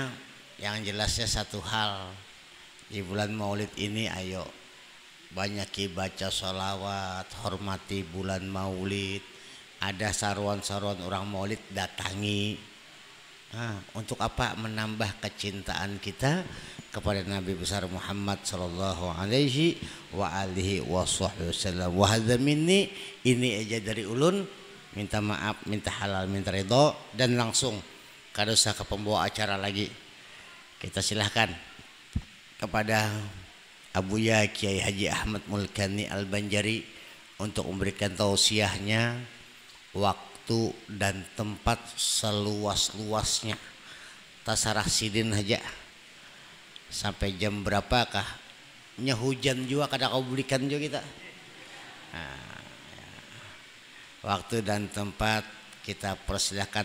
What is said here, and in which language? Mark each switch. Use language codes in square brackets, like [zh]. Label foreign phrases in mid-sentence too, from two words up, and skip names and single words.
[id] Yang jelasnya satu hal di bulan Maulid ini ayo banyaki baca sholawat, hormati bulan Maulid, ada saruan-saruan orang Maulid datangi. Untuk apa? Menambah kecintaan kita kepada Nabi besar Muhammad [ar] صلى الله عليه وآله وسلم. وهذا مني, [bjn] ini aja dari ulun, minta maaf, minta halal, minta ridho, dan langsung kada usah ke pembawa acara lagi. [id] Kita silahkan kepada Abuya Kiai Haji Ahmad Mulkani Al-Banjari untuk memberikan tausiahnya, waktu dan tempat seluas-luasnya. [bjn] Tasarah Sidin aja sampai jam berapakah? Hujan juga kada kau belikan juga kita. [id] Waktu dan tempat kita persilahkan.